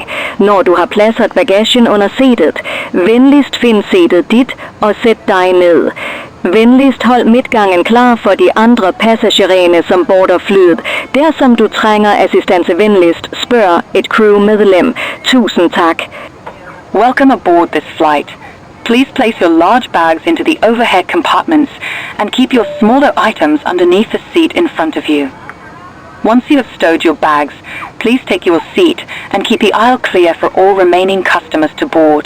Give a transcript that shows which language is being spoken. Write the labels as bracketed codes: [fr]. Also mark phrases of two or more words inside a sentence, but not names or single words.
[da] Når du har placeret bagagen under sædet, venligst find sædet dit og sæt dig ned. Venligst hold midtgangen klar for de andre passagererne, som border flyet. Dersom du trænger assistance, venligst spørg et crewmedlem. Tusind tak. [en] Welcome aboard this flight. Please place your large bags into the overhead compartments and keep your smaller items underneath the seat in front of you. Once you have stowed your bags, please take your seat and keep the aisle clear for all remaining customers to board.